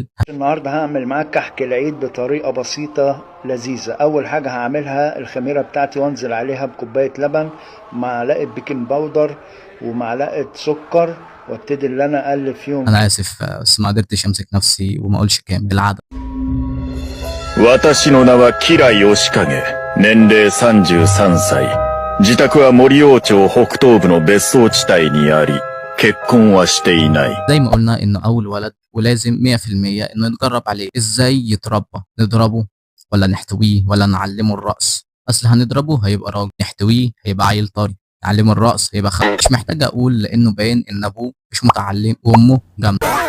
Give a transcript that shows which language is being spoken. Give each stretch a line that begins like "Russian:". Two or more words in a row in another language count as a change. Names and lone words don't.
Arabic: النهاردة هعمل معاك كحك العيد بطريقة بسيطة لذيذة. أول حاجة هعملها الخميرة بتاعتي وانزل عليها بكوباية لبن، معلقة
English: baking powder,
Arabic: ومعلقة سكر، وابتدي اللي أنا أقلب فيهم. انا اسف بس ما قدرتش امسك نفسي وما اقولش كامل العادة.
Japanese: 私の名は吉良義景。年齢33歳。自宅は森王町北東部の別荘地帯にあり、結婚はしていない。
Arabic: زي ما قلنا انه اول ولد ولازم 100% انه نتجرب عليه. ازاي يتربى؟ نضربه ولا نحتويه ولا نعلمه الرقص؟ اصل هنضربه هيبقى راجل، نحتويه هيبقى عيل طري، نعلمه الرقص هيبقى مش محتاج اقول لانه باين ان ابوه مش متعلم وامه جامده.